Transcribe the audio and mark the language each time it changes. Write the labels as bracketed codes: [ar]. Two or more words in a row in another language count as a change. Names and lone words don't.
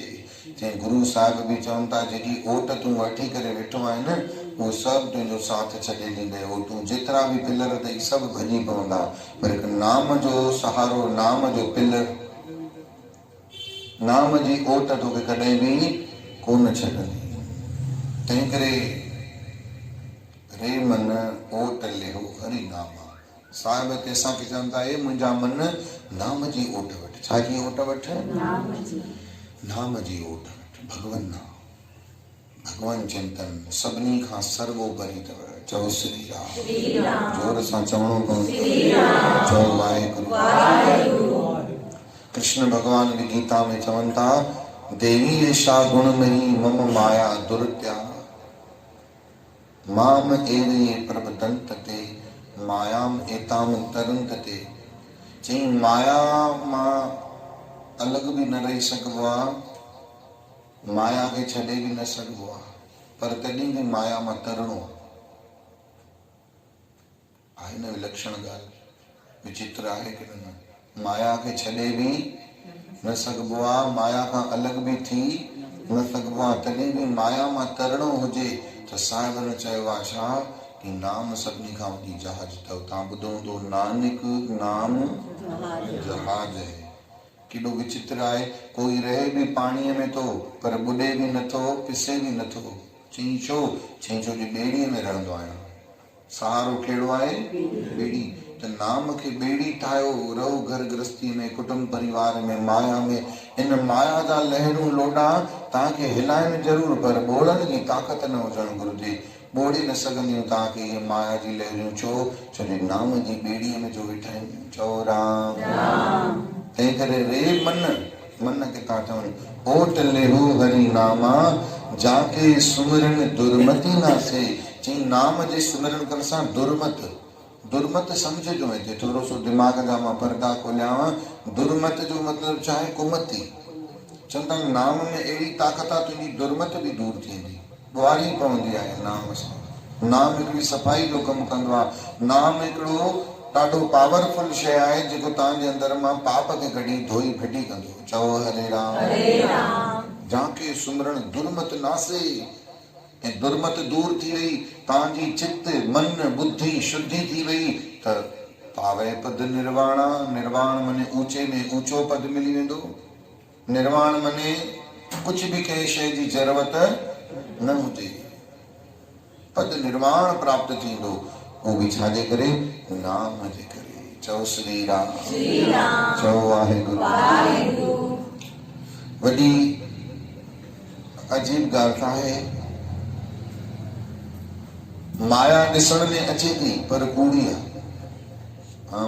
[sd] जंहिं गुरु साहिब बि चवनि था जेकी ओट तूं वठी करे वेठो आहे न, उहो सभु तुंहिंजो साथ छॾे ॾींदे। ओटूं जेतिरा बि पिलर अथई सभु भॼी पवंदा, पर हिकु नाम जो सहारो, नाम जो पिलर, नाम जी ओट तोखे कॾहिं बि कोन छॾंदी। तंहिं करे [pa] ਰੇ ਮਨ ਓਟ ਲੇਹੋ ਹਰਿ ਨਾਮ। [sd] साहिब ते असांखे चवनि था, मुंहिंजा मन नाम जी ओट वठि। छा जी ओट वठि? नाम जी ओट वठि। भगवान नाम, भगवान चिंतन सभिनी खां सर्वोपरि अथव। चओ श्री राम। जोर सां चवणो पवंदो। चओ वाहेगुरु। कृष्ण भगवान [hi] भी गीता में [sd] चवनि था, [sa] देवी एषा गुणमयी मम माया दुर्त्या, माम एवे प्रबदंतते मायाम एताम तरंतते। [sd] चई माया मां अलग भी न रही सघबो आहे, माया खे छॾे भी न सघबो आहे, पर तॾहिं भी माया मां तरणो आहे न। विलक्षण ॻाल्हि, विचित्र आहे कि न? माया खे छॾे भी न सघबो आहे, माया खां अलग भी थी न सघिबो आहे। तॾहिं बि माया मां तरणो हुजे त साहिबनि चयो आहे छा कि नाम सभिनी खां वॾी जहाज अथव। तव्हां ॿुधो हूंदो नानक [pa] ਨਾਮ ਜਹਾਜ ਹੈ। [sd] केॾो विचित्र आहे, कोई रहे बि पाणीअ में थो पर ॿुॾे बि नथो, पिसे बि नथो। चई छो? चई छो जो ॿेड़ीअ में रहंदो आहियां। सहारो कहिड़ो आहे? ॿेड़ी। त नाम खे ॿेड़ी ठाहियो, रहो घर गृहस्थी में, कुटुंब परिवार में, माया में। इन माया जा लहरूं लोॾा तव्हांखे हिलाइनि ज़रूर, पर ॿोड़नि जी ताक़त न हुजणु घुरिजे। ॿोड़े न सघंदियूं तव्हांखे इहे माया जी लहरूं। छो जो नाम जी ॿेड़ीअ में जो वेठा आहिनि। चओ राम। तंहिं करे रे मन खे था चवनि [pa] ਓਟ ਲੇਹੋ ਹਰਿ ਨਾਮਾ ਜਾਕੇ ਸੁਮਿਰਨ ਦੁਰਮਤਿ ਨਾ ਸੇ। [sd] चई नाम जे सिमरन करण सां दुर्मत सम्झजो। हिते थोरो सो दिमाग़ जा मां पर्दा खोलियांव। दुर्मत जो मतिलबु छा आहे? कुमती। चवंदा नाम में अहिड़ी ताक़त आहे तुंहिंजी दुर्मत बि दूर थींदी, ॿुहारी पवंदी आहे नाम सां। नाम हिकिड़ी सफ़ाई जो कमु कंदो आहे। नाम हिकिड़ो ॾाढो पावरफुल शइ आहे जेको तव्हांजे अंदर मां पाप खे कढी धोई फिटी कंदो। चओ हरे राम। [pa] ਜਾਕੇ ਸੁਮਰਣ ਦੁਰਮਤ ਨਾਸੇ। [sd] ऐं दुर्मत दूर थी वई, तव्हांजी चित्त मन बुद्धि शुद्धि थी वई त [pa] ਪਾਵੇ ਪਦ ਨਿਰਵਾਣਾ। [sd] निर्वाण मने ऊंचे में ऊंचो पद मिली वेंदो। निर्वाण मने [hi] कुछ भी [sd] कंहिं शइ जी ज़रूरत न हुजे, पद निर्वाण प्राप्त थींदो। [hi] वो भी [sd] छाजे करे? नाम जे करे। चओ श्री राम। चओ वाहेगुरु। वॾी अजीब ॻाल्हि आहे, माया ॾिसण में अचे थी पर कूड़ी आहे।